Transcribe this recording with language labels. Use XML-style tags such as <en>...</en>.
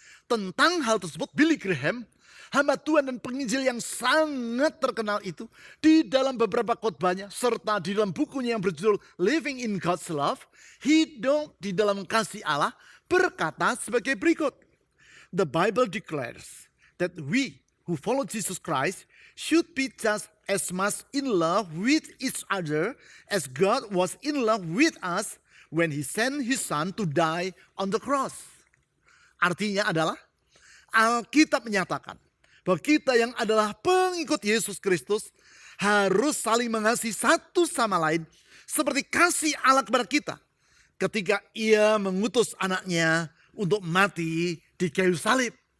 <id>Tentang hal tersebut, Billy Graham, hamba Tuhan dan penginjil yang sangat terkenal itu, di dalam beberapa khotbahnya serta di dalam bukunya yang berjudul Living in God's Love, hidup di dalam kasih Allah, berkata sebagai berikut.</id> <en>The Bible declares that we who follow Jesus Christ should be just as much in love with each other as God was in love with us when He sent His Son to die on the cross.</en> <id>Artinya adalah Alkitab menyatakan bahwa kita yang adalah pengikut Yesus Kristus harus saling mengasihi satu sama lain seperti kasih Allah kepada kita ketika Ia mengutus anaknya untuk mati di kayu salib.</id>